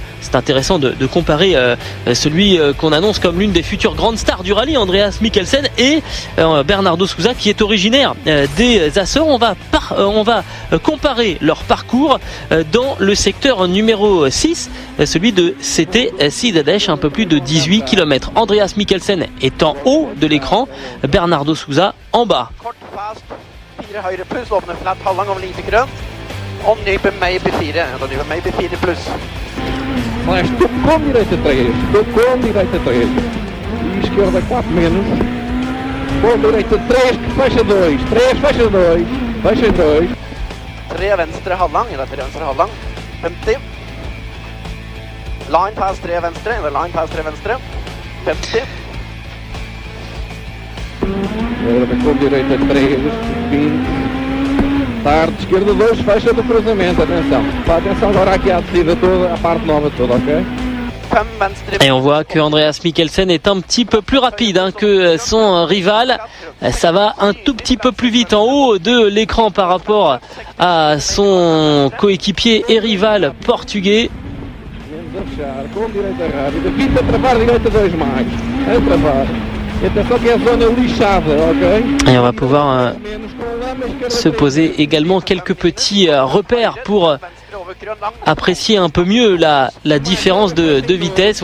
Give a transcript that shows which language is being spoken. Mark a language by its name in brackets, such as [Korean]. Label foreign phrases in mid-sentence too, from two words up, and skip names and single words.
[French] C'est intéressant de comparer celui qu'on annonce comme l'une des futures grandes stars du rallye, Andreas Mikkelsen, et Bernardo Souza qui est originaire des Açores. On va comparer leur parcours dans le secteur numéro 6, celui de CT Cidades, un peu plus de 18 km. Andreas Mikkelsen est en haut de l'écran, Bernardo Souza en bas. [Portuguese] Esquerda 4 menos, com direita 3, fecha 2, 3, fecha 2, fecha 2. [Norwegian] 3 venstre halvlang, eller 3 venstre halvlang, 50. [English] Line pass [Norwegian] 3 venstre, eller [English] line pass [Norwegian] 3 venstre, 50. [Portuguese] Agora com direita 3, 20. Tarde, esquerda 2, fecha do cruzamento, atenção. Atenção agora aqui à descida toda, a parte nova toda, ok? [French] Et on voit que Andreas Mikkelsen est un petit peu plus rapide que son rival. Ça va un tout petit peu plus vite en haut de l'écran par rapport à son coéquipier et rival portugais. Et on va pouvoir se poser également quelques petits repères pour apprécier un peu mieux la différence de vitesse.